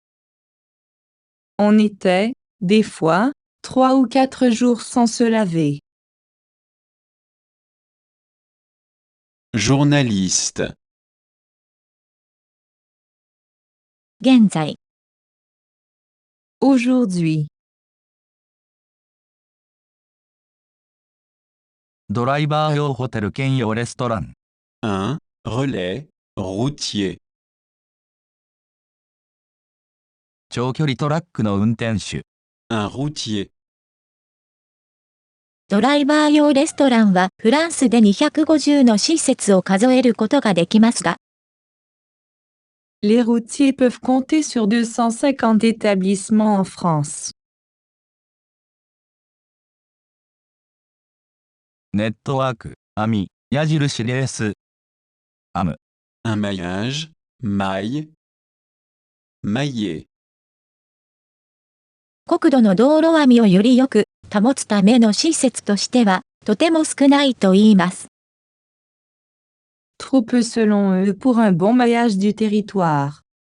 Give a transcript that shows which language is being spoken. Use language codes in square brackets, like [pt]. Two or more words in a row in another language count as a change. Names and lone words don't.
[fr] On était, des fois, 3 ou 4 jours sans se laver. journaliste, [ja] 現在、 [fr] Aujourd'hui. [ja] ドライバー用ホテル兼用レストラン。 [fr] un relais routier. [ja] 長距離トラックの運転手。 [fr] Un routier. [ja] ドライバー用レストランはフランスで250の施設を数えることができますが、 [fr] Les routiers peuvent compter sur 250 établissements en France. [ja] ネットワーク、網、矢印レース。アム。 [fr] Un maillage, maille. Mailler. [ja] 国土の道路網をよりよく保つための施設としては、とても少ないと言います。 [fr] Trop peu selon eux pour un bon maillage du territoire.